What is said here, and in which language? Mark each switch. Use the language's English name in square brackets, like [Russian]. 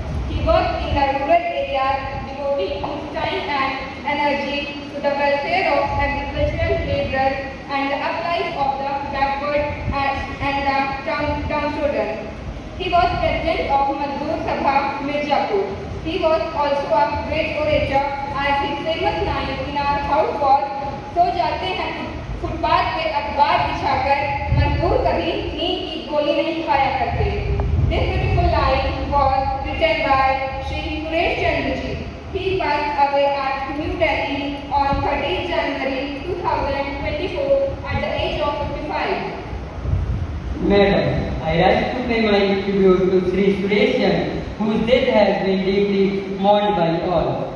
[English] He worked in the rural areas, devoting his time and energy to the welfare of agricultural laborers and the uplife of the backward and the downtrodden. He was president of Mazdoor Sabha, Mirzapur. He was also a great orator, as his famous line in our house was, [Hindi] "सो जाते हैं footpath पे अखबार बिछाकर, मजदूर कभी नींद की गोली नहीं खाया करते." [English] This beautiful line was written by Sri Suresh Chandra ji. He passed away at New Delhi on 30 January 2024 at the age of 55. Madam, I rise to pay my tribute to Sri Suresh Chandra, whose death has been deeply mourned by all.